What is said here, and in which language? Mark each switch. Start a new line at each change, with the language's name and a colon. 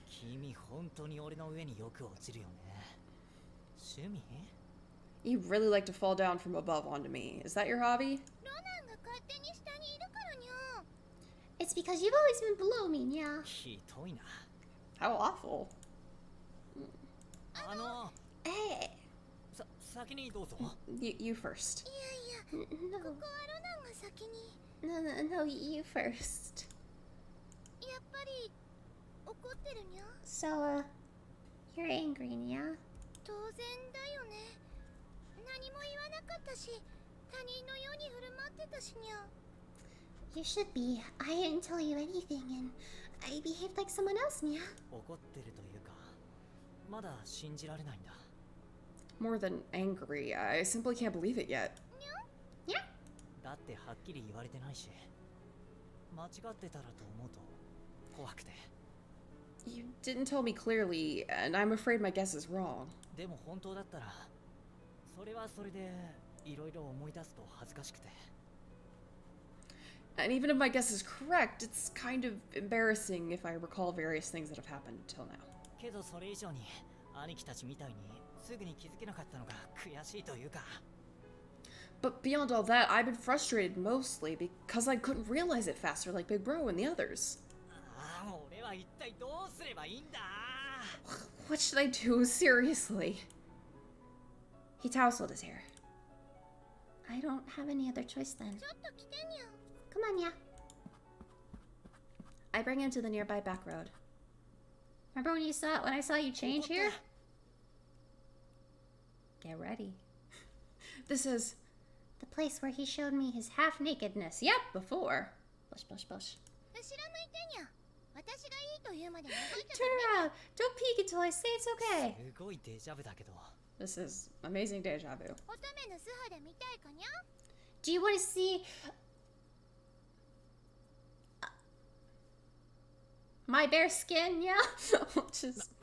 Japanese: 君本当に俺の上によく落ちるよね。趣味？
English: You really like to fall down from above onto me. Is that your hobby? ー。
Japanese: ロナンが勝手に下にいるからにゃ
English: It's because you've always been below me, Nya.
Japanese: ひどいな。
English: How awful. Hey.
Japanese: 先にどうぞ。
English: You first.
Japanese: いやいや、
English: No.
Japanese: ここはロナンが先に。
English: No, you first.
Japanese: やっぱり怒ってるにゃ
English: So, you're angry, Nya.
Japanese: 当然だよね。何も言わなかったし、他人のように振る舞ってたしにゃ。
English: You should be. I didn't tell you anything, and I behaved like someone else, Nya.
Japanese: 怒ってるというか、まだ信じられないんだ。
English: More than angry. I simply can't believe it yet. Yeah?
Japanese: だってはっきり言われてないし、間違ってたらと思うと怖くて。
English: You didn't tell me clearly, and I'm afraid my guess is wrong.
Japanese: でも本当だったら、それはそれでいろいろ思い出すと恥ずかしくて。
English: And even if my guess is correct, it's kind of embarrassing if I recall various things that have happened until now.
Japanese: けどそれ以上に兄貴たちみたいにすぐに気づけなかったのが悔しいというか。
English: But beyond all that, I've been frustrated mostly because I couldn't realize it faster like Big Bro and the others.
Japanese: ああ、俺は一体どうすればいいんだ。
English: What should I do? Seriously. He tousled his hair. I don't have any other choice then.
Japanese: ちょっと来てにゃ。
English: Come on, Nya. I bring him to the nearby back road. Remember when I saw you change here? Get ready. This is The place where he showed me his half-nakedness. Yep, before. Bush, bush, bush.
Japanese: 知らないてにゃ。私がいいと言うまで覗いて
English: Turn around. Don't peek until I say it's okay.
Japanese: すごいデジャブだけど。
English: This is amazing deja vu.
Japanese: 乙女の素肌見たいかにゃ
English: Do you want to see my bare skin? Yeah. Just